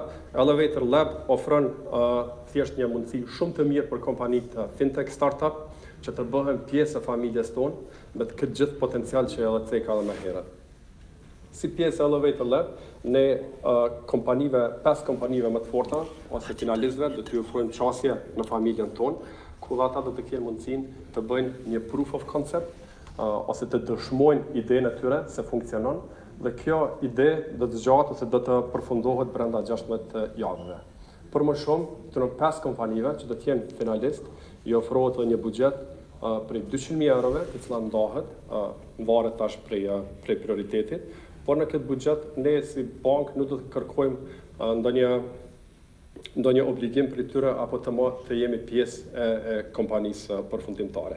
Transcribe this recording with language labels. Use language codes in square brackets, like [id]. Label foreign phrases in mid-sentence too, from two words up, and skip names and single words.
[sq] Elevator Lab ofron thjesht një mundësi shumë të mirë për kompanitë [en] fintech startup [sq] që të bëhen pjesë e familjes tonë me këtë gjithë potencial që edhe ceka edhe më herët. Si pjesë e Elevator Lab, ne 5 kompanive më të forta ose finalistëve do t'ju ofrojmë çështje në familjen tonë, ku ata do të kenë mundësinë të bëjnë një [en] proof of concept [sq] ose të dëshmojnë idenë e tyre se funksionon. Dhe kjo ide do të zgjatet ose do të përfundohet brenda 16 javëve. Për më shumë, të në 5 kompanive që do të jenë finalist, i ofrohet një buxhet prej 200.000 eurove, të cilat ndahet, varet tash prej prioritetit, por në këtë buxhet ne si bankë nuk do të kërkojmë ndonjë obligim për tyre apo të jemi pjesë e kompanisë përfundimtare.